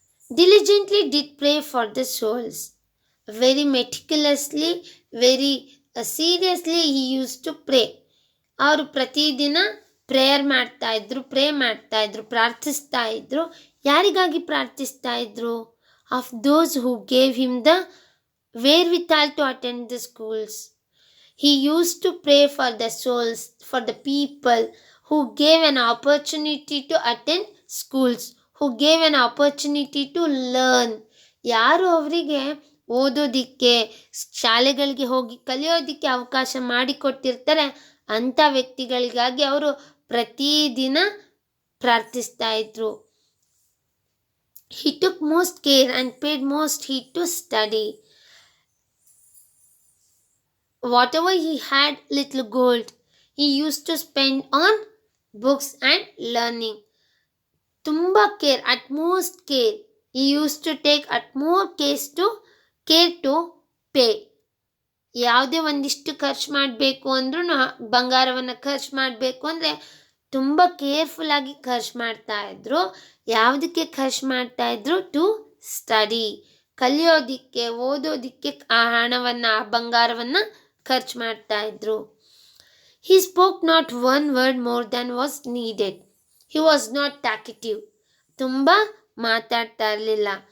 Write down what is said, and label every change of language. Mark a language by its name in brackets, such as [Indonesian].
[English] diligently did pray for the souls. Very meticulously, very seriously he used to pray. [Kannada] ಅವರು ಪ್ರತಿದಿನ pray ಮಾಡ್ತಾ ಇದ್ರು, ಪ್ರಾರ್ಥಿಸ್ತಾ ಇದ್ರು. ಯಾರಿಗಾಗಿ ಪ್ರಾರ್ಥಿಸ್ತಾ ಇದ್ರು? [English] Of those who gave him the wherewithal to attend the schools. He used to pray for the souls, for the people who gave an opportunity to attend schools, who gave an opportunity to learn. [Kannada] ಯಾರು ಅವರಿಗೆ ಓದೋದಿಕ್ಕೆ, ಶಾಲೆಗಳಿಗೆ ಹೋಗಿ ಕಲಿಯೋದಿಕ್ಕೆ ಅವಕಾಶ ಮಾಡಿಕೊಟ್ಟಿರ್ತಾರೆ ಅಂಥ ವ್ಯಕ್ತಿಗಳಿಗಾಗಿ ಅವರು ಪ್ರತಿದಿನ ಪ್ರಾರ್ಥಿಸ್ತಾ ಇದ್ರು. [English] He took most care and paid most heed to study. Whatever he had little gold, he used to spend on books and learning. [Kannada] ತುಂಬ care, [English] utmost care. He used to take utmost care to pay. [Kannada] ಯಾವುದೇ ಒಂದಿಷ್ಟು ಖರ್ಚು ಮಾಡಬೇಕು ಅಂದ್ರೂ, ಬಂಗಾರವನ್ನು ಖರ್ಚು ಮಾಡಬೇಕು ಅಂದರೆ ತುಂಬ ಕೇರ್ಫುಲ್ಲಾಗಿ ಖರ್ಚು ಮಾಡ್ತಾ ಇದ್ರು. ಯಾವುದಕ್ಕೆ ಖರ್ಚು ಮಾಡ್ತಾ ಇದ್ರು? [English] to study, [Kannada] ಕಲಿಯೋದಿಕ್ಕೆ, ಓದೋದಿಕ್ಕೆ ಆ ಹಣವನ್ನು, ಆ ಬಂಗಾರವನ್ನು ಖರ್ಚು ಮಾಡ್ತಾ ಇದ್ರು. [English] He spoke not one word more than was needed. He was not talkative. [Kannada] ತುಂಬ ಮಾತಾಡ್ತಾ ಇರಲಿಲ್ಲ.